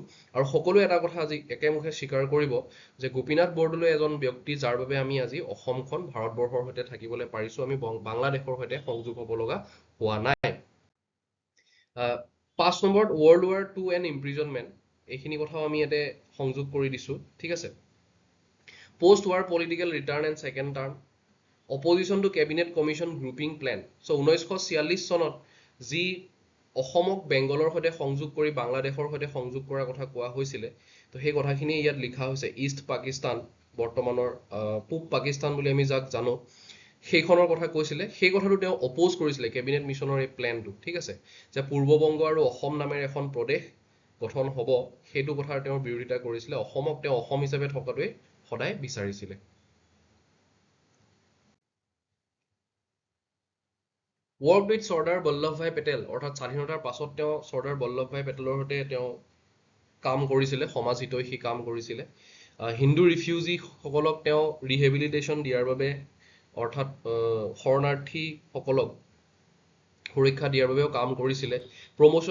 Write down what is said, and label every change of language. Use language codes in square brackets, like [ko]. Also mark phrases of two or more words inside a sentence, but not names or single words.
[as] আৰু সকলোৱে এটা কথা আজি একেমুখে স্বীকাৰ কৰিব যে গোপীনাথ বৰদলৈ এজন ব্যক্তি যাৰ বাবে আমি আজি অসমখন ভাৰতবৰ্ষৰ সৈতে থাকিবলৈ পাৰিছোঁ, আমি বাংলাদেশৰ সৈতে সংযোগ হ'ব লগা হোৱা নাই। 5 নম্বৰত [en] World War II and imprisonment, [as] এইখিনি কথাও আমি ইয়াতে সংযোগ কৰি দিছোঁ। ঠিক আছে, [en] post-war political return and second term, opposition to cabinet commission grouping plan. [as] So 1946 চনত যি অসমক বেংগলৰ সৈতে সংযোগ কৰি বাংলাদেশৰ সৈতে সংযোগ কৰাৰ কথা কোৱা হৈছিলে, তো সেই কথাখিনি ইয়াত লিখা হৈছে। ইষ্ট পাকিস্তান, বৰ্তমানৰ পূব পাকিস্তান বুলি আমি যাক জানো, সেইখনৰ কথা কৈছিলে। সেই কথাটো তেওঁ অপ'জ কৰিছিলে কেবিনেট মিছনৰ এই প্লেনটো। ঠিক আছে, যে পূৰ্ববংগ আৰু অসম নামেৰে এখন প্ৰদেশ গঠন হ'ব সেইটো কথাৰ তেওঁৰ বিৰোধিতা কৰিছিলে অসমক তেওঁ অসম হিচাপে থকাটোৱে সদায় বিচাৰিছিলে [en] worked with [as] চৰ্দাৰ বল্লভভাই পেটেল অৰ্থাৎ স্বাধীনতাৰ পাছত তেওঁ চৰ্দাৰ বল্লভভাই পেটেলৰ সৈতে তেওঁ কাম কৰিছিলে সমাজ হিতৈষী কাম কৰিছিলে হিন্দু ৰিফিউজি সকলক তেওঁ ৰিহেবিলিটেশ্যন দিয়াৰ বাবে অৰ্থাৎ শৰণাৰ্থী সকলক সুৰক্ষা দিয়াৰ বাবেও কাম কৰিছিলে প্ৰমোশন